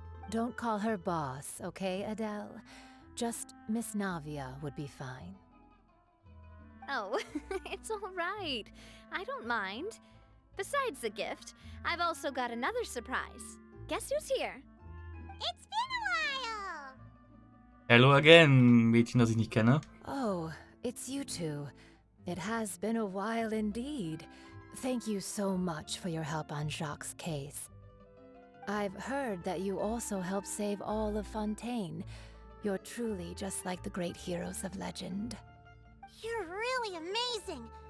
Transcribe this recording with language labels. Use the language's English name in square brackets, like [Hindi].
[English] Don't call her boss, okay, Adele? Just Miss Navia would be fine. Oh, it's all right. I don't mind. Besides the gift, I've also got another surprise. Guess who's here? It's been a while! Hello again, [German] Mädchen, das ich nicht kenne. [English] Oh, it's you two. It has been a while indeed. Thank you so much for your help on Jacques' case. I've heard that you also helped save all of Fontaine. You're truly just like the great heroes of legend. You're really amazing!